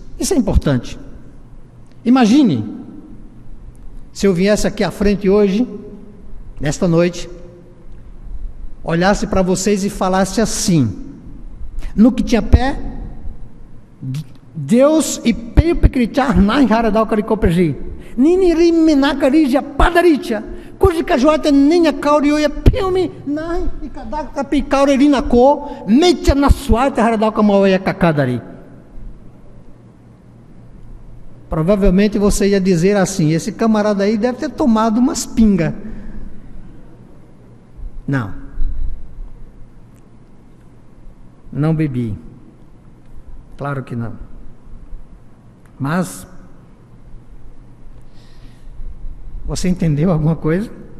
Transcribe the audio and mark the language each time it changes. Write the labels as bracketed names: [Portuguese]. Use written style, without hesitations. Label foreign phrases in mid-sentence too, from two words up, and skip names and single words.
[Portuguese] Isso é importante. Imagine se eu viesse aqui à frente hoje, nesta noite, olhasse para vocês e falasse assim: no que tinha pé, Deus e peio pecrichar nai haradal caricopergi nini rimenacarija padaricha cuji cajuata ninha caurioia pilme nai e cadaka picaurerina co mecha na suata haradal camauia cacadari. Provavelmente você ia dizer assim: esse camarada aí deve ter tomado umas pingas. Não bebi. Claro que não. Mas você entendeu alguma coisa?